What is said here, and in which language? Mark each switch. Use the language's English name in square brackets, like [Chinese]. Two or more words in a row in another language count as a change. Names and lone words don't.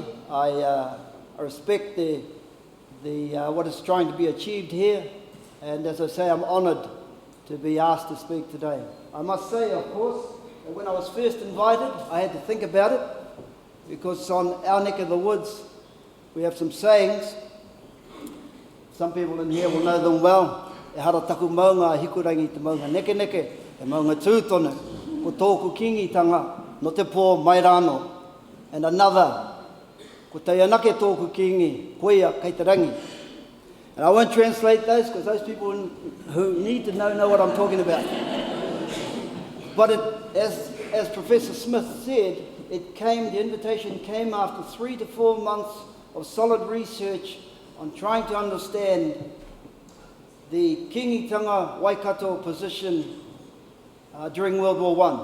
[English] I respect the what is trying to be achieved here, and as I say, I'm honoured to be asked to speak today. I must say, of course, that when I was first invited, I had to think about it, because on our neck of the woods, we have some sayings. Some people in here will know them well. [Māori] E hara taku maunga hikurangi te maunga neke neke, e maunga tūtonu, ko tōku kīngitanga, no te pō mai rāno. [English] And another, [Māori] ko te anake tōku kīngi, koia kei te rangi. [English] And I won't translate those, because those people who need to know what I'm talking about. But as Professor Smith said, the invitation came after 3 to 4 months of solid research on trying to understand the Kīngitanga Waikato position during World War I.